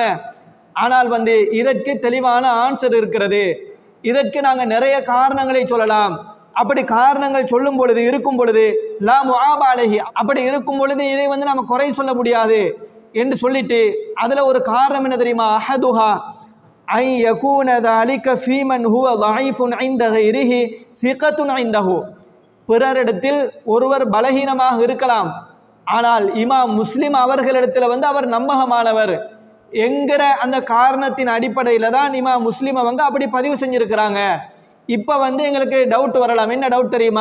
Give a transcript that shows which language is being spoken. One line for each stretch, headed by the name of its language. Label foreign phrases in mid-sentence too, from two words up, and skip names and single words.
Tamil: ஆனால் இதற்கு தெளிவான ஆன்சர் இருக்கிறது. இதற்கு நாங்கள் நிறைய காரணங்களை சொல்லலாம். அப்படி காரணங்கள் சொல்லும் பொழுது இருக்கும் பொழுது
Arabic: لا مبالاة,
Tamil: அப்படி இருக்கும் பொழுது இதை நம்ம குறை சொல்ல முடியாது என்று சொல்லிட்டு அதுல ஒரு காரணம் என்ன தெரியுமா?
Arabic: أحدها أن يكون ذلك في من هو ضعيف عند غيره ثقة عنده.
Tamil: பிறரிடத்தில் ஒருவர் பலகீனமாக இருக்கலாம், ஆனால் இமாம் முஸ்லிம் அவர்களிடத்தில் அவர் நம்பகமானவர் என்கிற அந்த காரணத்தின் அடிப்படையில் தான் இமாம் முஸ்லிம் அவங்க அப்படி பதிவு செஞ்சிருக்கிறாங்க. இப்போ எங்களுக்கு டவுட் வரலாம். என்ன டவுட் தெரியுமா?